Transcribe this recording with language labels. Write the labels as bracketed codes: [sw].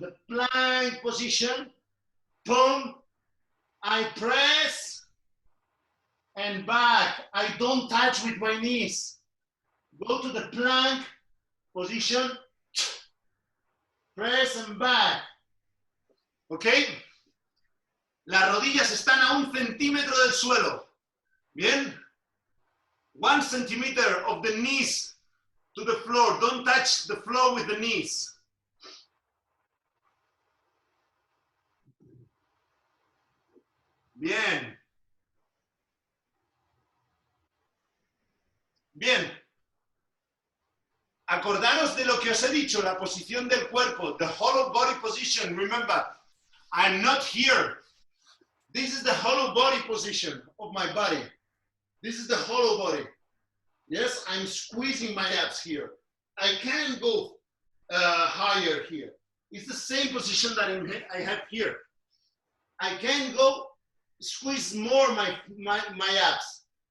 [en] The plank position, boom, I press and back. I don't touch with my knees. Go to the plank position, press and back. [es] ¿Ok? Las rodillas están a 1 centímetro del suelo. ¿Bien? [en] 1 centimeter of the knees to the floor. Don't touch the floor with the knees. [es] Bien. Bien. Acordaros de lo que os he dicho, la posición del cuerpo, [en] the hollow body position. Remember, I'm not here. This is the hollow body position of my body. This is the hollow body. Yes, I'm squeezing my abs here. I can't go higher here. It's the same position that I have here. I can go squeeze more my abs.